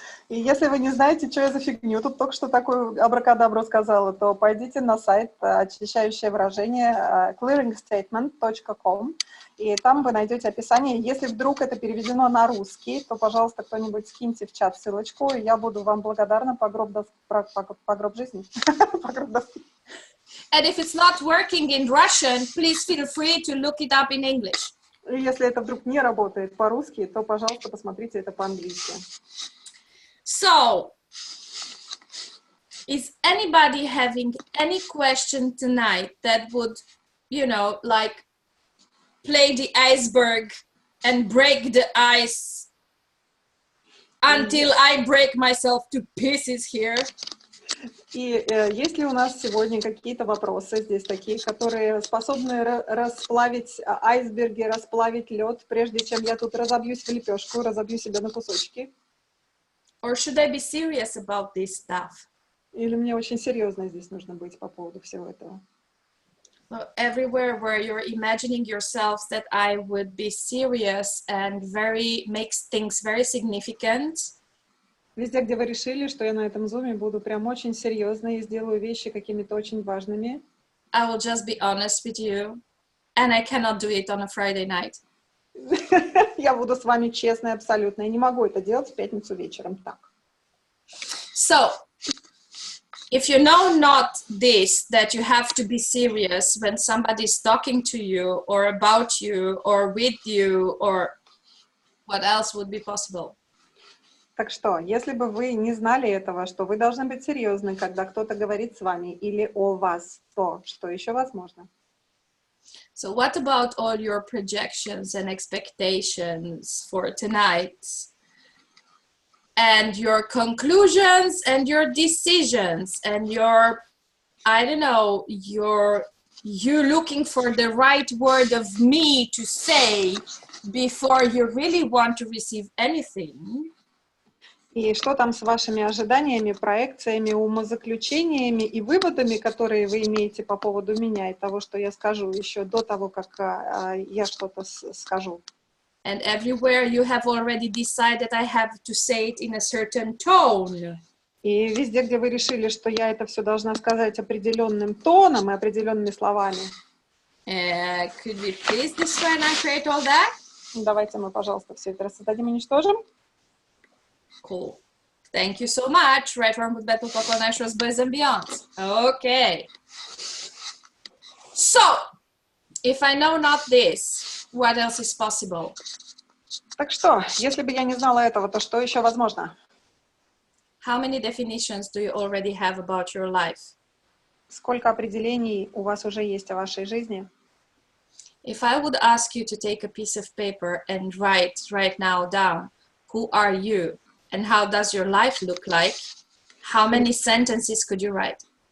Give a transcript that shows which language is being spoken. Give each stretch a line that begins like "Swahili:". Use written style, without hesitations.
Russian: И если вы не знаете, что я за фигню тут только что такую абракадабру сказала, то пойдите на сайт очищающее выражение clearingstatement.com, и там вы найдете описание. Если вдруг это переведено на русский, то, пожалуйста, кто-нибудь скиньте в чат ссылочку, и я буду вам благодарна по гроб жизни.
English: And if it's not working in Russian, please feel free to look it up in English.
Russian: Если это вдруг не работает по-русски, то, пожалуйста, посмотрите это по-английски.
English: So, is anybody having any question tonight that would, you know, like play the iceberg and break the ice until I break myself to pieces here?
Russian: И есть ли у нас сегодня какие-то вопросы здесь такие, которые способны расплавить айсберги, расплавить лед, прежде чем я тут разобьюсь в лепешку, разобью себя на кусочки?
English: Or should I be serious about this stuff?
Russian: Или мне очень серьезно здесь нужно быть по поводу всего этого?
English: So everywhere where you're imagining yourselves that I would be serious and makes things very significant.
Russian: Везде, где вы решили, что я на этом зуме буду прям очень серьезно и сделаю вещи какими-то очень важными.
English: I will just be honest with you, and I cannot do it on a Friday night.
Russian: Я буду с вами честной абсолютно. Я не могу это делать в пятницу вечером так.
English: So, if you know not this, that you have to be serious when somebody's talking to you or about you or with you or what else would be possible?
Russian: Так что, если бы вы не знали этого, что вы должны быть серьезны, когда кто-то говорит с вами или о вас, то что еще возможно?
English: So what about all your projections and expectations for tonight? And your conclusions and your decisions and your, I don't know, you looking for the right word of me to say before you really want to receive anything.
Russian: И что там с вашими ожиданиями, проекциями, умозаключениями и выводами, которые вы имеете по поводу меня и того, что я скажу еще до того, как я что-то скажу?
English: And everywhere you have already decided I have to say it in a certain tone.
Russian: И везде, где вы решили, что я это все должна сказать определенным тоном и определенными словами.
English: Could we please destroy and create all that?
Russian: Давайте мы, пожалуйста, все это рассоздадим и уничтожим.
English: Cool. Thank you so much. Right Wrong with Battle Popcorn Nitros Boys and Beyond. Okay. So, if I know not this, what else is possible?
Russian: Так что, если бы я не знала этого, то что еще возможно?
English: How many definitions do you already have about your life?
Russian: Сколько определений у вас уже есть о вашей жизни?
English: If I would ask you to take a piece of paper and write right now down, who are you? And how does your life look like? How many sentences could you write?